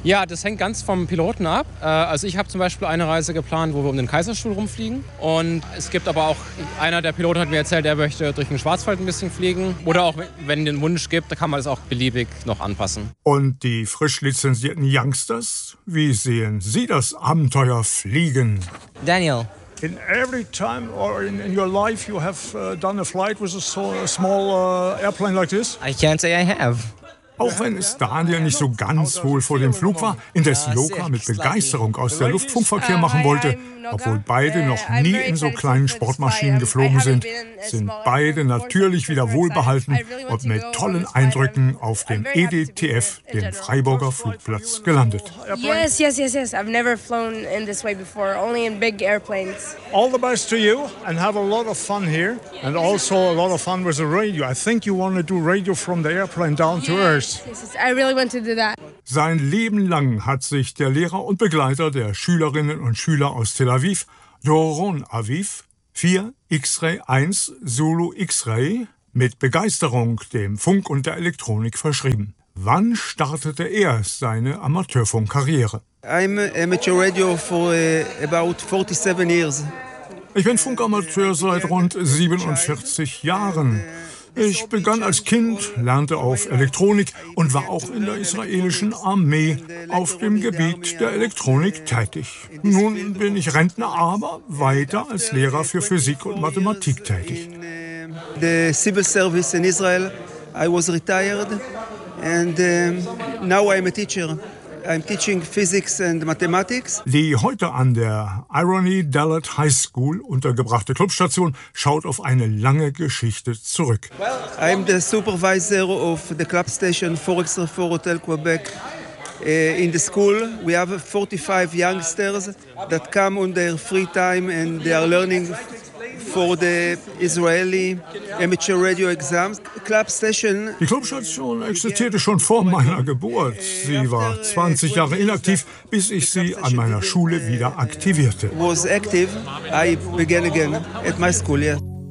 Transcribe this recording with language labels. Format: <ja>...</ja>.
<de>Ja, das hängt ganz vom Piloten ab. Also ich habe zum Beispiel eine Reise geplant, wo wir um den Kaiserstuhl rumfliegen. Und es gibt aber auch, einer der Piloten hat mir erzählt, der möchte durch den Schwarzwald ein bisschen fliegen. Oder auch, wenn den Wunsch gibt, da kann man es auch beliebig noch anpassen. Und die frisch lizenzierten Youngsters, wie sehen Sie das Abenteuer fliegen? Daniel.</de> <en>In every time or in your life you have done a flight with a small airplane like this? I can't say I have.</en> <de>Auch wenn es Daniel nicht so ganz wohl vor dem Flug war, indes Loka mit Begeisterung aus der Luftfunkverkehr machen wollte, obwohl beide noch nie in so kleinen Sportmaschinen geflogen sind, sind beide natürlich wieder wohlbehalten und mit tollen Eindrücken auf dem EDTF, dem Freiburger Flugplatz, gelandet.</de> <en>Yes. I've never flown in this way before, only in big airplanes. All the best to you and have a lot of fun here and also a lot of fun with the radio. I think you want to do radio from the airplane down to Earth. I really want to do that.</en> <de>Sein Leben lang hat sich der Lehrer und Begleiter der Schülerinnen und Schüler aus Tel Aviv, Doron Aviv, 4X-Ray 1 Zulu X-Ray, mit Begeisterung dem Funk und der Elektronik verschrieben. Wann startete er seine Amateurfunkkarriere?</de> <en>I'm amateur radio for about 47 years.</en> <de>Ich bin Funkamateur seit rund 47 Jahren. Ich begann als Kind, lernte auf Elektronik und war auch in der israelischen Armee auf dem Gebiet der Elektronik tätig. Nun bin ich Rentner, aber weiter als Lehrer für Physik und Mathematik tätig.</de> <en>In the civil service in Israel, I was retired and now I'm a teacher. I'm teaching physics and mathematics.</en> <de>Die heute an der Irony Dalei High School untergebrachte Clubstation schaut auf eine lange Geschichte zurück.</de> <en>Well, I'm the supervisor of the club station 4X-Ray Hotel Quebec. In the school we have 45 youngsters that come on their free time and they are learning for the Israeli amateur radio exams. Club station.</en> <de>Die Clubstation existierte schon vor meiner Geburt. Sie war 20 Jahre inaktiv, bis ich sie an meiner Schule wieder aktivierte.</de> <en>Was active, I began again at my school, yeah.</en>